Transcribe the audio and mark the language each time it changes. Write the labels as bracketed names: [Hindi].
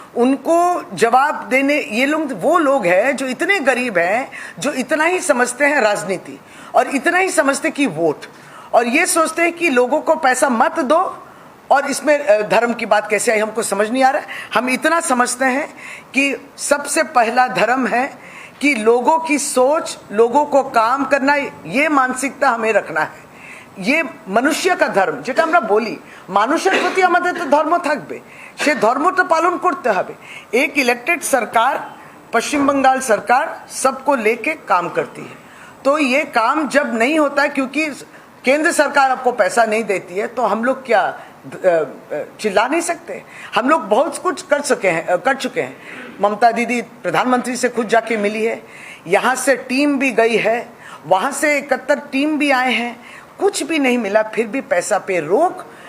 [Hindi] उनको जवाब देने ये लोग, वो लोग हैं जो इतने गरीब हैं, जो इतना ही समझते हैं राजनीति और इतना ही समझते कि वोट, और ये सोचते हैं कि लोगों को पैसा मत दो और इसमें धर्म की बात कैसे आई हमको समझ नहीं आ रहा है। हम इतना समझते हैं कि सबसे पहला धर्म है कि लोगों की सोच, लोगों को काम करना, ये मानसिकता हमें रखना है। ये मनुष्य का धर्म, [Bangla] যেটা আমরা বলি মানুষের প্রতি আমাদের তো ধর্ম থাকবে, সে ধর্মটা পালন করতে হবে। [Hindi] एक इलेक्टेड सरकार, पश्चिम बंगाल सरकार सबको लेके काम करती है, तो ये काम जब नहीं होता है क्योंकि केंद्र सरकार आपको पैसा नहीं देती है, तो हम लोग क्या चिल्ला नहीं सकते। हम लोग बहुत कुछ कर चुके हैं। ममता दीदी प्रधानमंत्री से खुद जाके मिली है, यहाँ से टीम भी गई है, वहाँ से 71 टीम भी आए हैं, कुछ भी नहीं मिला, फिर भी पैसा पे रोक।